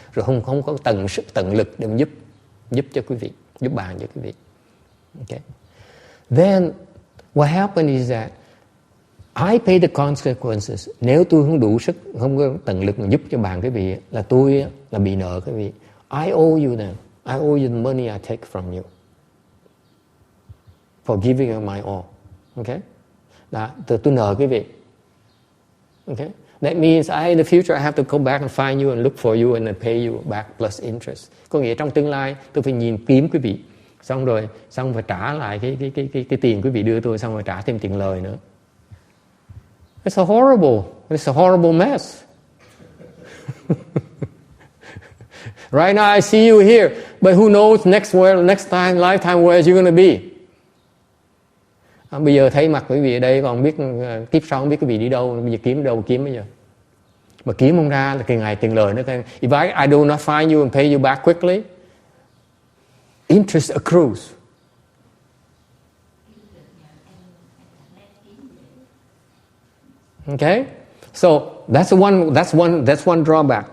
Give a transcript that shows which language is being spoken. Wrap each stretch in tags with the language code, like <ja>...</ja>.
<vi>Rồi không có tận lực để giúp cho quý vị, giúp bạn cho quý vị.</vi> <en>Okay. Then what happened is that I pay the consequences.</en> <vi>Nếu tôi không đủ sức, không có tận lực mà giúp cho bạn quý vị, là tôi là bị nợ quý vị.</vi> <en>I owe you them. I owe you the money I take from you for giving you my all. Okay?</en> <vi>Tôi nợ quý vị.</vi> <en>Okay? That means in the future I have to go back and find you and look for you and then pay you back plus interest.</en> <vi>Có nghĩa trong tương lai tôi phải kiếm quý vị, xong phải trả lại cái tiền quý vị đưa tôi, xong rồi trả thêm tiền lời nữa.</vi> <en>It's a horrible mess. Right now I see you here, but who knows next lifetime where you're going to be.</en> <vi>Bây giờ thấy mặt quý vị ở đây, còn biết kiếp sau không biết quý vị đi đâu, bây giờ kiếm bây giờ. Mà kiếm không ra là tiền lời nữa.</vi> <en>If I do not find you and pay you back quickly, interest accrues. Okay? So that's one drawback.</en>